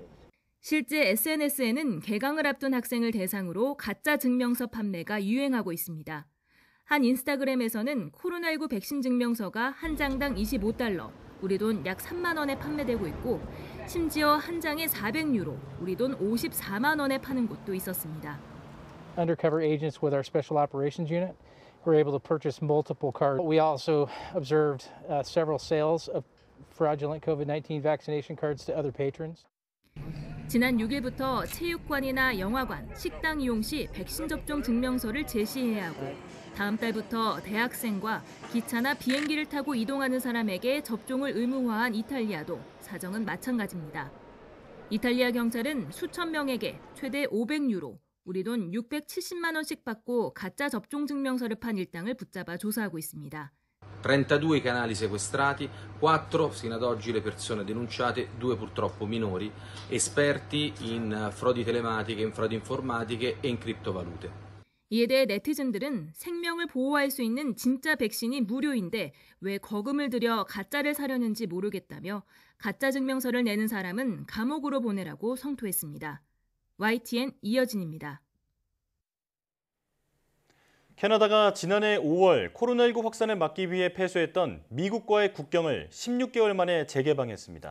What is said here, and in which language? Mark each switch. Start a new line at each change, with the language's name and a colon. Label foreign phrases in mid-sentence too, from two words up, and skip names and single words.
Korean: 실제 SNS에는 개강을 앞둔 학생을 대상으로 가짜 증명서 판매가 유행하고 있습니다. 한 인스타그램에서는 코로나19 백신 증명서가 한 장당 25달러, 우리 돈 약 3만 원에 판매되고 있고 심지어 한 장에 400유로, 우리 돈 54만 원에 파는 곳도 있었습니다.
English: Undercover agents with our Special Operations Unit were able to purchase multiple cards. We also observed several sales of fraudulent COVID-19 vaccination cards to other patrons.
Korean: 지난 6일부터 체육관이나 영화관, 식당 이용 시 백신 접종 증명서를 제시해야 하고 다음 달부터 대학생과 기차나 비행기를 타고 이동하는 사람에게 접종을 의무화한 이탈리아도 사정은 마찬가지입니다. 이탈리아 경찰은 수천 명에게 최대 500유로, 우리 돈 670만 원씩 받고 가짜 접종 증명서를 판 일당을 붙잡아 조사하고 있습니다.
Italian: 32 i canali sequestrati, 4 fino ad oggi le persone denunciate, 2 purtroppo minori, esperti in frodi telematiche, in frodi informatiche e in criptovalute.
Korean: 이에 대해 네티즌들은 생명을 보호할 수 있는 진짜 백신이 무료인데 왜 거금을 들여 가짜를 사려는지 모르겠다며 가짜 증명서를 내는 사람은 감옥으로 보내라고 성토했습니다. YTN 이여진입니다. 캐나다가 지난해 5월 코로나19 확산을 막기 위해 폐쇄했던 미국과의 국경을 16개월 만에 재개방했습니다.